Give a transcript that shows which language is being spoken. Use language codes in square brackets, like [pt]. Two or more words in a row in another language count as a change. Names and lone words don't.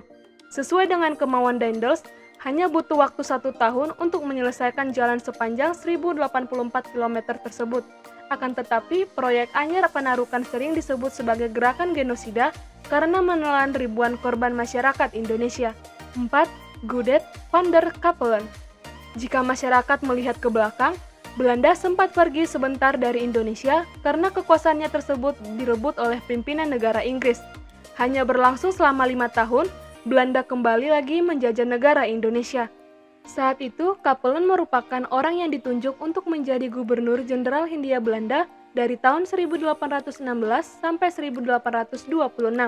[id] Sesuai dengan kemauan Daendels, hanya butuh waktu 1 tahun untuk menyelesaikan jalan sepanjang 1084 km tersebut. Akan tetapi, proyek Anyer Panarukan sering disebut sebagai gerakan genosida karena menelan ribuan korban masyarakat Indonesia. 4. Gudet van der Capellen. Jika masyarakat melihat ke belakang, Belanda sempat pergi sebentar dari Indonesia karena kekuasaannya tersebut direbut oleh pimpinan negara Inggris. Hanya berlangsung selama 5 tahun, Belanda kembali lagi menjajah negara Indonesia. Saat itu, Capellen merupakan orang yang ditunjuk untuk menjadi gubernur jenderal Hindia Belanda dari tahun 1816 sampai 1826.